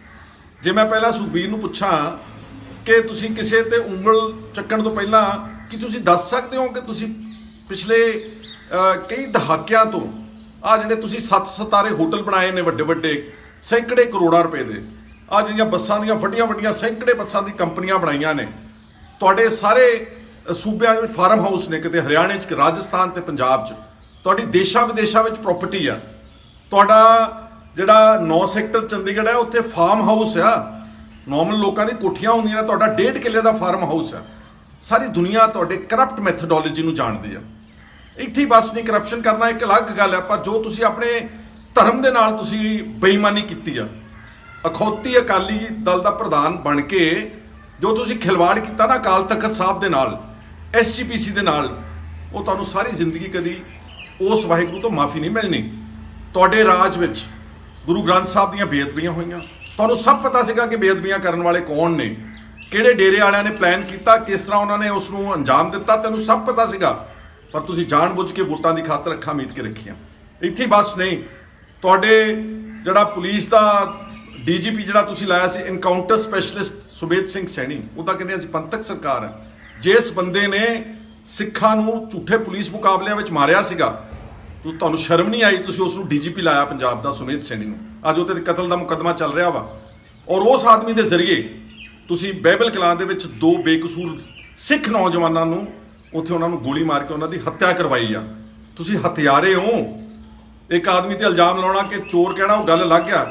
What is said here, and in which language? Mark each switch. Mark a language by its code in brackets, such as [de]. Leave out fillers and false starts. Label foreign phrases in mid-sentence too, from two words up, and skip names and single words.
[pa] ਜੇ ਮੈਂ ਪਹਿਲਾ ਸੁਖਬੀਰ ਨੂੰ ਪੁੱਛਾਂ ਕਿ ਤੁਸੀਂ ਕਿਸੀ ਤੇ ਉਂਗਲ ਚੱਕਣ ਤੋ ਪਹਿਲਾ ਕਿ ਤੁਸੀਂ ਦੱਸ ਸਕਦੇ ਹੋ ਕਿ ਤੁਸੀਂ ਪਿਛਲੇ ਕਈ ਦਹਾਕਿਆਂ ਤੋ ਆ ਜਿਹੜੇ ਤੁਸੀਂ 7 ਸਿਤਾਰੇ ਹੋਟਲ ਬਣਾਏ ਨੇ ਵੱਡੇ ਵੱਡੇ ਸੈਂਕੜੇ ਕਰੋੜਾਂ ਰੁਪਏ ਦੇ, ਆ ਜਿਹੜੀਆਂ ਬੱਸਾਂ ਦੀਆਂ ਵੱਡੀਆਂ ਵੱਡੀਆਂ ਸੈਂਕੜੇ ਬੱਸਾਂ ਦੀ ਕੰਪਨੀਆਂ ਬਣਾਈਆਂ ਨੇ, ਤੁਹਾਡੇ ਸਾਰੇ ਸੂਬਿਆਂ ਵਿੱਚ [en] farm house [pa] ਨੇ, ਕਿਤੇ ਹਰਿਆਣੇ ਚ, ਰਾਜਸਥਾਨ ਤੇ ਪੰਜਾਬ ਚ, ਤੁਹਾਡੀ ਦੇਸ਼ਾਂ ਵਿਦੇਸ਼ਾਂ ਵਿੱਚ ਪ੍ਰਾਪਰਟੀ ਆ। ਤੁਹਾਡਾ ਜਿਹੜਾ 9 ਸੈਕਟਰ ਚੰਡੀਗੜ੍ਹ ਹੈ ਉੱਥੇ [en] farm house [pa] ਆ, ਨਾਰਮਲ ਲੋਕਾਂ ਦੀ ਕੋਠੀਆਂ ਹੁੰਦੀਆਂ, ਤੁਹਾਡਾ 1.5 ਕਿੱਲੇ ਦਾ [en] farm house [pa] ਆ। ਸਾਰੀ ਦੁਨੀਆ ਤੁਹਾਡੇ [en] corrupt methodology [pa] ਨੂੰ ਜਾਣਦੀ ਆ। ਇੱਥੇ ਬਸ ਨਹੀਂ ਕਰੱਪਸ਼ਨ ਕਰਨਾ ਇੱਕ ਅਲੱਗ ਗੱਲ ਹੈ, ਪਰ ਜੋ ਤੁਸੀ ਆਪਣੇ ਧਰਮ ਕੇ ਨਾਲ ਤੁਸੀ ਬੇਈਮਾਨੀ ਕੀ ਆ, ਅਖੌਤੀ ਅਕਾਲੀ ਦਲ ਕਾ ਪ੍ਰਧਾਨ ਬਣ ਕੇ ਜੋ ਤੁਸੀ ਖਿਲਵਾੜ ਕੀਆ ਨਾ ਅਕਾਲ ਤਖ਼ਤ ਸਾਹਬ ਕੇ ਨਾਲ, SGPC ਕੇ ਨਾਲ, ਵੋ ਤੁਹਾਨੂੰ ਸਾਰੀ ਜ਼ਿੰਦਗੀ ਕਦੀ ਉਸ ਵਾਹਿਗੁਰੂ ਤੋ ਮਾਫ਼ੀ ਨਹੀਂ ਮਿਲਣੀ। ਤੁਹਾਡੇ ਰਾਜ ਵਿਚ ਗੁਰੂ ਗ੍ਰੰਥ ਸਾਹਬ ਦੀਆਂ ਬੇਅਦਬੀਆਂ ਹੋਈਆਂ, ਤੁਹਾਨੂੰ ਸਭ ਪਤਾ ਸੀਗਾ ਕਿ ਬੇਅਦਬੀਆਂ ਕਰਨ ਵਾਲੇ ਕੌਣ ਨੇ, ਕਿਹੜੇ ਡੇਰੇ ਵਾਲਿਆਂ ਨੇ ਪਲਾਨ ਕੀਆ, ਕਿਸ ਤਰ੍ਹਾਂ ਉਨ੍ਹੋਂ ਨੇ ਉਸਨੂੰ ਅੰਜਾਮ ਦਿੱਤਾ, ਤੈਨੂੰ ਸਭ ਪਤਾ ਸੀਗਾ, ਪਰ ਤੁਸੀਂ ਜਾਣ-ਬੁੱਝ ਕੇ ਵੋਟਾਂ ਕੀ ਖ਼ਾਤਰ ਅੱਖਾਂ ਮੀਟ ਕੇ ਰੱਖੀਆਂ। ਇੱਥੇ ਬਸ ਨਹੀਂ, ਤੁਹਾਡੇ ਜਿਹੜਾ ਪੁਲਿਸ ਕਾ DGP ਜਿਹੜਾ ਤੁਸੀਂ ਲਾਇਆ ਸੀ [en] encounter specialist [pa] ਸੁਮੇਧ ਸਿੰਘ ਸੈਣੀ, ਉਹਦਾ ਕਹਿੰਦੇ ਅਸੀਂ ਪੰਥਕ ਸਰਕਾਰ ਹੈ। ਜਿਸ ਬੰਦੇ ਨੇ ਸਿੱਖਾਂ ਨੂੰ ਝੂਠੇ ਪੁਲਿਸ ਮੁਕਾਬਲਿਆਂ ਵਿੱਚ ਮਾਰਿਆ ਸੀਗਾ, ਤੁਹਾਨੂੰ ਸ਼ਰਮ ਨਹੀਂ ਆਈ, ਤੁਸੀਂ ਉਸਨੂੰ DGP ਲਾਇਆ ਪੰਜਾਬ ਦਾ ਸੁਮੇਧ ਸੈਣੀ ਨੂੰ। ਅੱਜ ਉਹਦੇ ਕਤਲ ਦਾ ਮੁਕੱਦਮਾ ਚੱਲ ਰਿਹਾ ਵਾ, ਔਰ ਉਸ ਆਦਮੀ ਦੇ ਜ਼ਰੀਏ ਤੁਸੀਂ ਬਾਈਬਲ ਕਲਾਂ ਦੇ ਵਿੱਚ 2 ਬੇਕਸੂਰ ਸਿੱਖ ਨੌਜਵਾਨਾਂ ਨੂੰ ਉੱਥੇ ਉਹਨਾਂ ਨੂੰ ਗੋਲੀ ਮਾਰ ਕੇ ਉਹਨਾਂ ਦੀ ਹੱਤਿਆ ਕਰਵਾਈ ਆ। ਤੁਸੀਂ ਹਥਿਆਰੇ ਹੋ, ਇੱਕ ਆਦਮੀ ਤੇ ਇਲਜ਼ਾਮ ਲਾਉਣਾ ਕਿ ਚੋਰ ਕਹਿਣਾ ਉਹ ਗੱਲ ਅਲੱਗ ਆ।